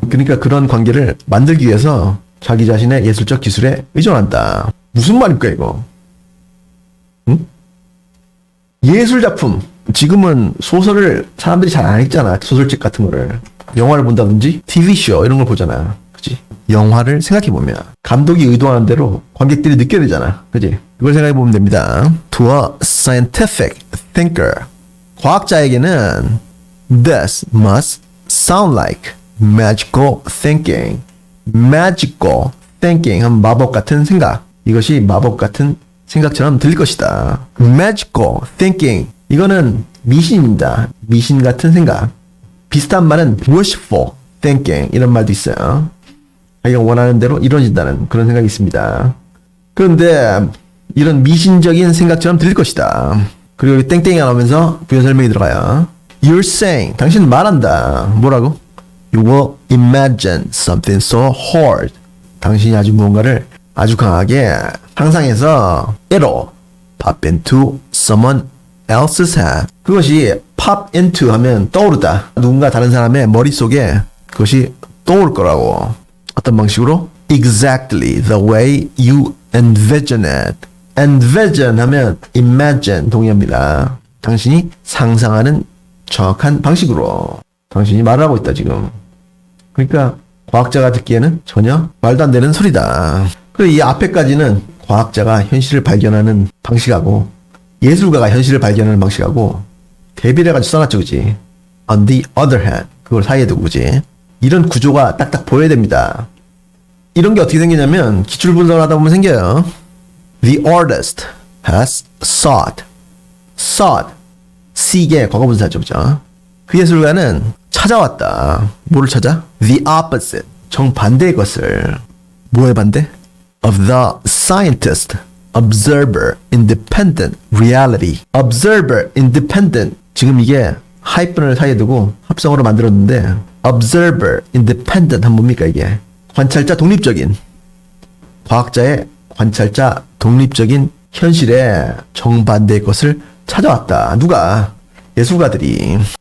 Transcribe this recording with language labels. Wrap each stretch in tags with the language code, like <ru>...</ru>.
<ko>그러니까 그런 관계를 만들기 위해서 자기 자신의 예술적 기술에 의존한다. 무슨 말입니까, 이거? 응? 예술작품. 지금은 소설을 사람들이 잘 안 읽잖아. 소설책 같은 거를. 영화를 본다든지 TV쇼 이런 걸 보잖아. 그치? 영화를 생각해보면 감독이 의도하는 대로 관객들이 느껴야 되잖아. 그치? 그걸 생각해보면 됩니다.</ko> <en>To a scientific thinker.</en> <ko>과학자에게는</ko> <en>This must sound like magical thinking.</en> <ko>magical thinking 하면 마법 같은 생각. 이것이 마법 같은 생각처럼 들릴 것이다. magical thinking. 이거는 미신입니다. 미신 같은 생각. 비슷한 말은 wishful thinking 이런 말도 있어요. 자기가 원하는 대로 이루어진다는 그런 생각이 있습니다. 그런데 이런 미신적인 생각처럼 들릴 것이다. 그리고 여기 땡땡이가 나오면서 부연 설명이 들어가요.</ko> <en>You're saying,</en> <ko>당신 말한다. 뭐라고?</ko> <en>You will imagine something so hard.</en> <ko>당신이 아주 무언가를 아주 강하게 상상해서</ko> <en>it'll pop into someone else's head.</en> <ko>그것이 pop into 하면 떠오르다. 누군가 다른 사람의 머릿속에 그것이 떠오를 거라고. 어떤 방식으로?</ko> <en>Exactly the way you envision it.</en> <ko>envision 하면 imagine 동의합니다. 당신이 상상하는 정확한 방식으로 당신이 말을 하고 있다 지금. 그러니까 과학자가 듣기에는 전혀 말도 안 되는 소리다. 그리고 이 앞에까지는 과학자가 현실을 발견하는 방식하고 예술가가 현실을 발견하는 방식하고 대비를 해가지고 써놨죠, 그지?</ko> <en>On the other hand,</en> <ko>그걸 사이에 두고, 그지? 이런 구조가 딱딱 보여야 됩니다. 이런 게 어떻게 생기냐면 기출 분석을 하다 보면 생겨요.</ko> <en>The artist has sought.</en> <ko>seek의 과거분사죠, 그죠? 그 예술가는 찾아왔다. 뭐를 찾아?</ko> <en>The opposite.</en> <ko>정반대의 것을. 뭐의 반대?</ko> <en>Of the scientist. Observer, independent, reality. Observer, independent.</en> <ko>지금 이게 하이픈을 사이에 두고 합성어로 만들었는데 Observer, independent 하면 뭡니까 이게? 관찰자 독립적인. 과학자의 관찰자 독립적인 현실에 정반대의 것을 찾아왔다. 누가? 예술가들이.</ko>